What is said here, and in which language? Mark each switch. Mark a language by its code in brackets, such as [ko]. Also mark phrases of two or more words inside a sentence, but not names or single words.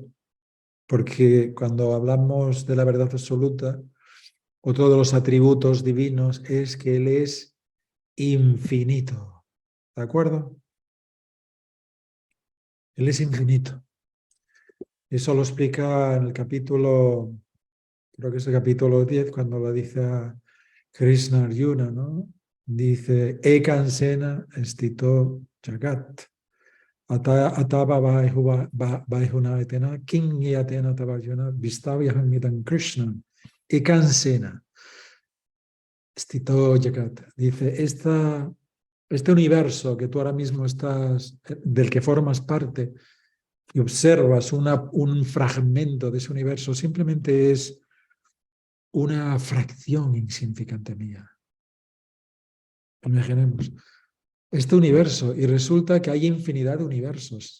[es] Porque cuando hablamos de la verdad absoluta, otro de los atributos divinos es que Él es infinito. ¿De acuerdo? Él es infinito. Eso lo explica en el capítulo, creo que es el capítulo 10, cuando lo dice a Krishna Arjuna, ¿no? Dice, [sa] एकांशेन स्थितो जगत्. अथवा बहुनैतेन किं ज्ञातेन तवार्जुन विष्टभ्याहमिदं कृत्स्नम्. एकांशेन स्थितो जगत्. [es] Dice, este universo que tú ahora mismo del que formas parte, y observas un fragmento de ese universo, simplemente es una fracción insignificante mía. Imaginemos este universo y resulta que hay infinidad de universos.